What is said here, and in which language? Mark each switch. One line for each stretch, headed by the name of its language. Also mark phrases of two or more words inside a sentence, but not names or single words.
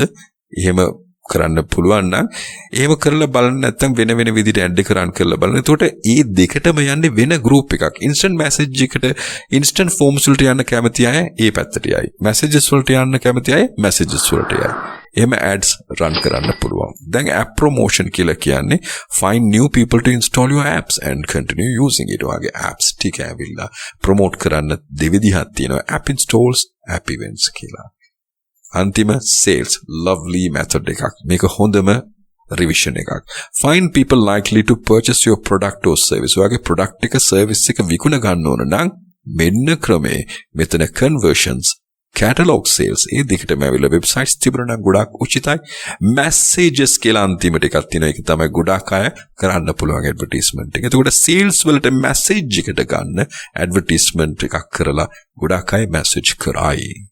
Sinhala: එහෙම කරන්න පුළුවන් නම් එහෙම කරලා බලන්න නැත්නම් වෙන වෙන විදිහට ad එක run කරලා බලන්න. එතකොට ඒ දෙකටම යන්නේ වෙන group එකක්.
English: instant message
Sinhala: එකට
English: instant forms
Sinhala: වලට යන්න කැමති අය ඒ පැත්තට යයි. messages වලට යන්න කැමති අය messages වලට යයි. එහෙම
English: ads run
Sinhala: කරන්න පුළුවන්. දැන්
English: app promotion
Sinhala: කියලා කියන්නේ
English: find new people to install your apps and continue using it.
Sinhala: ඔයාගේ apps ටික ඇවිල්ලා promote කරන්න දෙවිදිහක් තියෙනවා.
English: app installs, app events
Sinhala: කියලා. අන්තිම
English: sales lovely method
Sinhala: එකක්. මේක හොඳම revision එකක්.
English: find people likely to purchase your product or service.
Sinhala: ඔයාගේ product එක service එක විකුණ ගන්න ඕන නම් මෙන්න ක්‍රමේ. මෙතන
English: conversions catalog sales
Sinhala: ඒ දෙකටම ඇවිල්ලා websites තිබුණා නම් ගොඩාක් උචිතයි. messages කියලා අන්තිමට එකක් තියෙනවා. ඒක තමයි ගොඩාක් අය කරන්න පුළුවන් advertisement එක. එතකොට sales වලට message එකට ගන්න advertisement එකක් කරලා ගොඩාක් අය message කරයි.